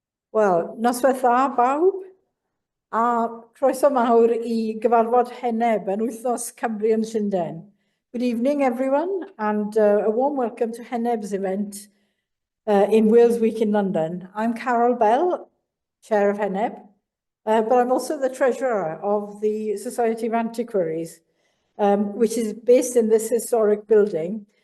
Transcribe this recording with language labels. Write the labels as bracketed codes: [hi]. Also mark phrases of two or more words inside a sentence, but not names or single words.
[cy] Wel, noswaith dda bawb, a croeso mawr I gyfarfod Heneb yn Wythnos Cymru Llundain. [en] Good evening, everyone, and a warm welcome to Heneb's event in Wales Week in London. I'm Carol Bell, Chair of Heneb, but I'm also the Treasurer of the Society of Antiquaries, which is based in this historic building.